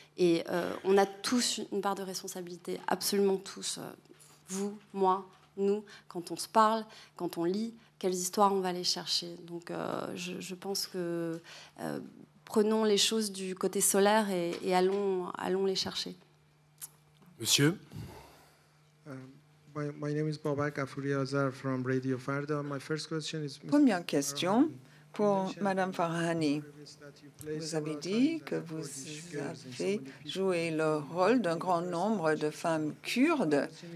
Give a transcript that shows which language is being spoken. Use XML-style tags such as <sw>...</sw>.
<fr>Et on a tous une part de responsabilité, absolument tous. Vous, moi, nous, quand on se parle, quand on lit, quelles histoires on va aller chercher. Donc je pense que prenons les choses du côté solaire et allons les chercher. Monsieur.</fr> <en>My name is Babak Afuriazar from Radio Farda. My first question is...</en> <fr>Première question. Pour Madame Farahani, vous avez dit que vous avez joué le rôle d'un grand nombre de femmes kurdes.</fr>